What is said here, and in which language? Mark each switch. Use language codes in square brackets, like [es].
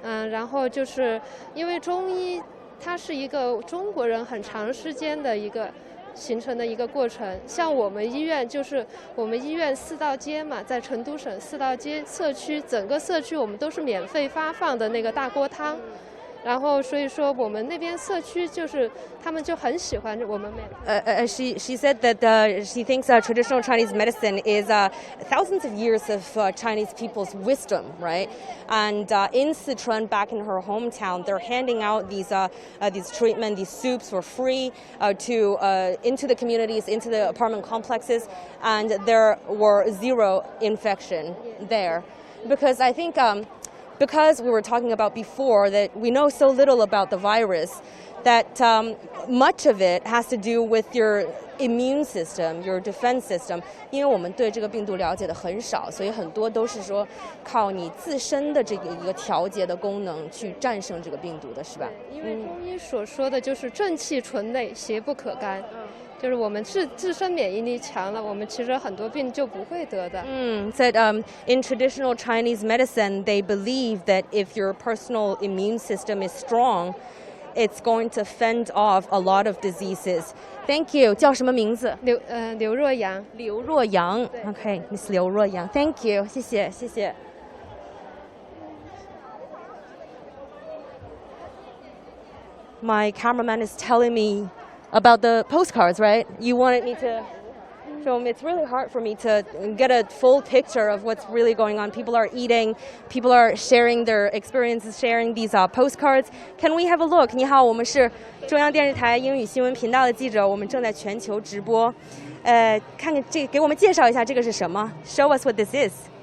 [zh] 然后就是因为中医它是一个中国人很长时间的一个形成的一个过程。像我们医院就是我们医院4道街嘛，在成都省4道街社区，整个社区我们都是免费发放的那个大锅汤。然后所以说我们那边社区就是他们就很喜欢我们 [en] She said that she thinks traditional Chinese medicine is thousands of years of Chinese people's wisdom, right? And in Sichuan, back in her hometown, they're handing out these treatment, these soups for free into the communities, into the apartment complexes, and there were 0 infection there, because I think. Because we were talking about before that we know so little about the virus, that much of it has to do with your immune system, your defense system. [zh] 因为我们对这个病毒了解的很少，所以很多都是说靠你自身的这个一个调节的功能去战胜这个病毒的，是吧？因为中医所说的就是正气存内，邪不可干。就是我们自身免疫力强了，我们其实很多病就不会得的。 [en] Said in traditional Chinese medicine, they believe that if your personal immune system is strong, it's going to fend off a lot of diseases. Thank you. [zh] 叫什么名字？刘若阳。刘若阳。 [en] Okay, Miss 刘若阳。 Thank you. [zh] 谢谢，谢谢。 [en] My cameraman is telling me about the postcards, right? You wanted me to show them. It's really hard for me to get a full picture of what's really going on. People are eating, people are sharing their experiences, sharing these postcards. Can we have a look? [zh] 你好，我们是中央电视台英语新闻频道的记者，我们正在全球直播。看看这个，给我们介绍一下这个是什么 ？ [en] Show us what this is.